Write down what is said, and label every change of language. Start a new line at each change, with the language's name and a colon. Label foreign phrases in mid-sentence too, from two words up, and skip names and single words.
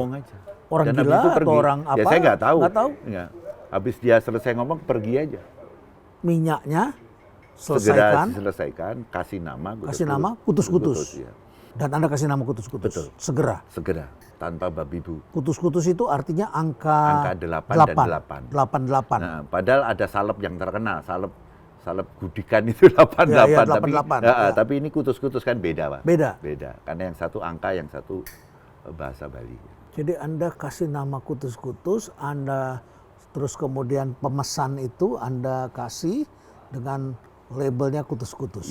Indonesian: Ngomong aja. Orang Dan gila itu atau orang apa? Ya saya nggak tahu. Nggak tahu. Ya. Habis dia selesai ngomong, pergi aja. Minyaknya segera diselesaikan, kasih nama Kutus-Kutus. Ya. Dan Anda kasih nama Kutus-Kutus. Betul. Segera. Tanpa babi bu. Kutus-Kutus itu artinya angka 8 dan 8. 88. Nah, padahal ada salep yang terkenal, salep gudikan itu 88, 88. Tapi ini Kutus-Kutus kan beda Pak. Beda. Karena yang satu angka, yang satu bahasa Bali. Jadi Anda kasih nama Kutus-Kutus, Anda terus kemudian pemesan itu Anda kasih dengan labelnya Kutus-Kutus.